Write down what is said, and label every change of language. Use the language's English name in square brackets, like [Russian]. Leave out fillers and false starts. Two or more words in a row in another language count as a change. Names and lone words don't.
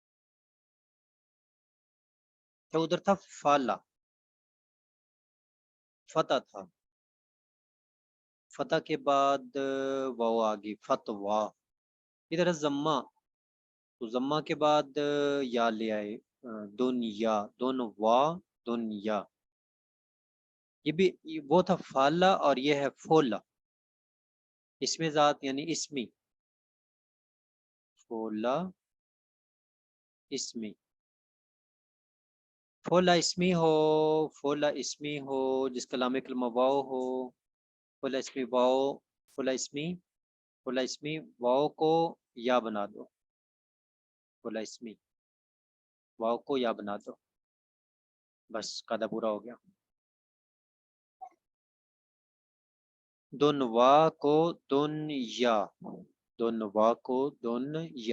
[Urdu] تو ادھر تھا فالا، فتح تھا، فتح کے بعد واو آ گئی فتوا. ادھر ہے زما، تو زما کے بعد یا لے آئے دنیا، دنوا دنیا. یہ بھی وہ تھا فالا اور یہ ہے فولا. اس میں ذات یعنی اسمی، فولا اسمی. فولا اسمی ہو، فولا اسمی ہو جس کا لام کلمہ واو ہو، فولا اسمی واو، فولا اسمی، فولا اسمی واو کو یا بنا دو، فولا اسمی واو کو یا بنا دو، بس قاعدہ پورا ہو گیا. دنوا کو دنیا، دنوا کو دنیا.